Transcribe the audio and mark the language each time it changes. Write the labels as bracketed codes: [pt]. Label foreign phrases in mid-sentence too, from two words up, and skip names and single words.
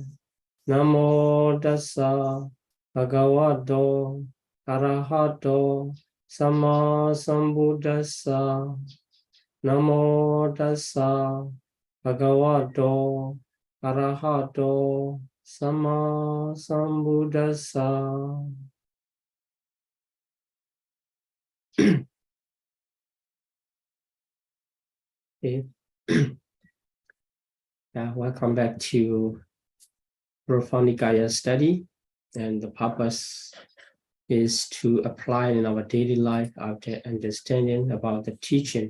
[pi] Namo Tassa Bhagavato Arahato Sama Sambuddhassa. Namo Tassa Bhagavato Arahato Sama Sambuddhassa. [en] Okay. Welcome back to Profound Nikaya study, and the purpose is to apply in our daily life after understanding about the teaching.